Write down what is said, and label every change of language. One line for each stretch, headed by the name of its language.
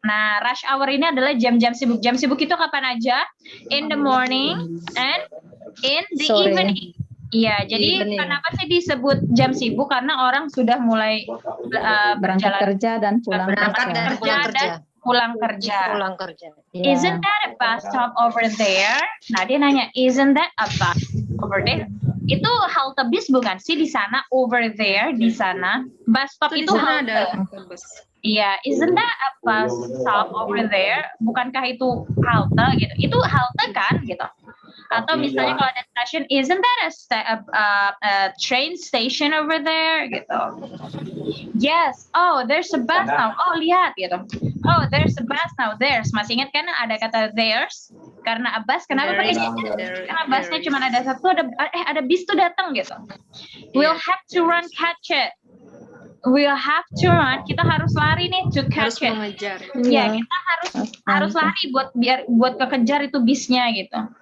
Indonesian: Nah, rush hour ini adalah jam-jam sibuk. Jam sibuk itu kapan aja?
English: In the morning and in the evening.
Indonesian: Iya, jadi kenapa sih disebut jam sibuk? Karena orang sudah mulai Berangkat berjalan kerja dan pulang kerja. Pulang kerja.
English: Isn't that a bus stop over there?
Indonesian: Nah, dia nanya,
English: isn't that a bus over there?
Indonesian: Itu halte bis bukan sih di sana?
English: Over there
Indonesian: di sana.
English: Bus stop
Indonesian: itu halte. Iya,
English: isn't that a bus stop over there?
Indonesian: Bukankah itu halte gitu? Itu halte kan gitu? Atau misalnya kalau ada stasiun,
English: isn't that a train station over there gitu? Yes. Oh, there's a bus now. Oh,
Indonesian: lihat gitu.
English: Oh, there's a bus now. There's.
Indonesian: Masih ingat kan ada kata there's? Karena a bus. Kenapa pakai there's? Karena busnya cuma ada satu. Ada bis tuh datang gitu.
English: We'll have to run catch it. We'll have to run.
Indonesian: Kita harus lari nih
English: to catch it.
Indonesian: Mengejar. Ya, kita harus lari buat kekejar itu bisnya gitu.